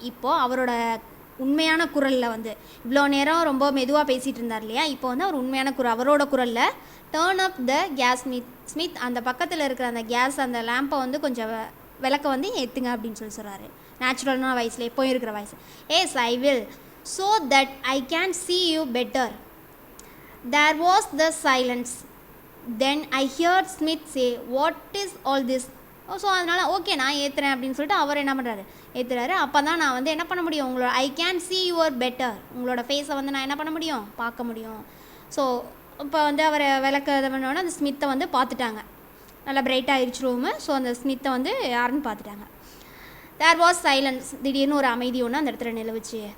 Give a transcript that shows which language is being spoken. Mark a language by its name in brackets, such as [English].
[Tamil] இப்போது அவரோட உண்மையான குரலில் வந்து இவ்வளோ நேரம் ரொம்ப மெதுவாக பேசிகிட்டு இருந்தார் இல்லையா, இப்போ வந்து அவர் உண்மையான குரல், அவரோட குரலில் [English] turn up the gas Smith [Tamil] அந்த பக்கத்தில் இருக்கிற அந்த கேஸ் அந்த லேம்பை வந்து கொஞ்சம் விளக்க வந்து ஏற்றுங்க அப்படின்னு சொல்கிறாரு. நேச்சுரலான வாய்ஸில் எப்போயும் இருக்கிற voice. [English] Yes I will, so that I can see you better. There was the silence. Then I heard Smith say, what is all this? [Tamil] So அதனால் ஓகே நான் ஏற்றுறேன் அப்படின்னு சொல்லிட்டு அவர் என்ன பண்ணுறாரு, ஏற்றுறாரு. அப்போ தான் நான் வந்து என்ன பண்ண முடியும், உங்களோட [English] I can see your better, [Tamil] உங்களோட ஃபேஸை வந்து நான் என்ன பண்ண முடியும், பார்க்க முடியும். ஸோ இப்போ வந்து அவரை விளக்க பண்ணோன்னா அந்த ஸ்மித்தை வந்து பார்த்துட்டாங்க, நல்லா பிரைட்டாக ஆயிடுச்சு ரூமு. ஸோ அந்த ஸ்மித்தை வந்து யாருன்னு பார்த்துட்டாங்க. [English] there was silence, [Tamil] திடீர்னு ஒரு அமைதி ஒன்று அந்த இடத்துல நிலவுச்சு.